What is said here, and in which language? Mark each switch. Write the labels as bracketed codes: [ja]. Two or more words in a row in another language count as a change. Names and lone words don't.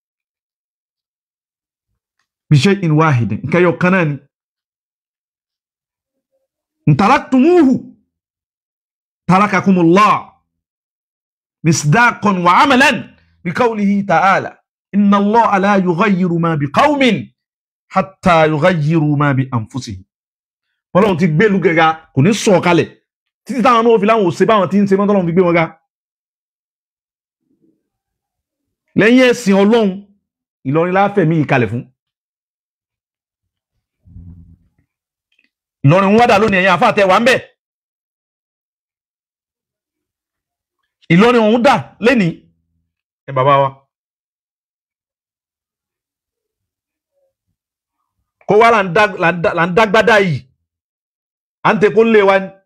[ar] بشيء واحد [yo] nkẹyọ kan náà ni [ar] إن تركتموه ترككم الله مصداقا وعملا بقوله تعالى إن الله لا يغير ما بقوم حتى يغيروا ما بأنفسهم [yo] Ọlọ́run ti gbé lugẹga kò ní sọ kalẹ̀ títí táwọn náà fi láwọn ò ṣe báwọn tí ń ṣe mọ́ tọ́lọ́run fi gbé wọn ga lẹ́yìn ẹ̀sìn Ọlọ́run Ìlọrin láfẹ̀mí ìkalẹ̀ fún Ìlọrin wádà lónìí ẹ̀yìn àfáà tẹ́ wà ń bẹ̀ Ìlọrin òun dà lẹ́ni ẹ bàbá wa kó wá là ń dágbádá yìí à ń tẹ́kó lé wa ní